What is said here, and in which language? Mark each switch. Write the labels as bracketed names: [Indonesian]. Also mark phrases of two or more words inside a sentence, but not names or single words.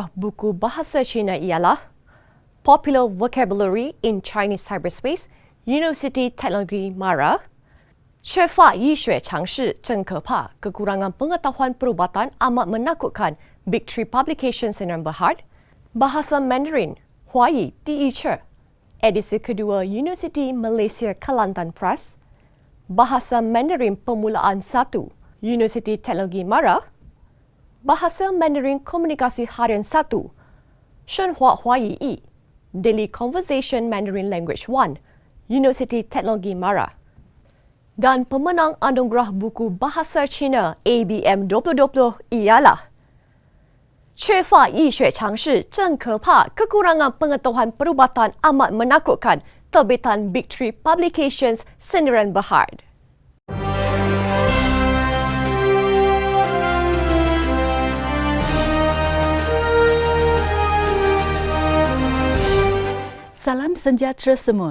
[Malay] buku bahasa Cina ialah Popular Vocabulary in Chinese Cyberspace, University Teknologi Mara, 缺乏医学常识真可怕, kekurangan pengetahuan perubatan amat menakutkan, Big Tree Publications Sdn Bhd, Bahasa Mandarin, Huayi Di Che, edisi kedua University Malaysia Kelantan Press, Bahasa Mandarin Permulaan 1, University Teknologi Mara, Bahasa Mandarin Komunikasi Harian 1, Shenhua Huayi Yi, Daily Conversation Mandarin Language 1, University Teknologi Mara. Dan pemenang anugerah buku bahasa Cina ABM 2020 ialah 缺乏医学常识真可怕, kekurangan pengetahuan perubatan amat menakutkan, terbitan Big Tree Publications Sdn Bhd. Salam sejahtera semua.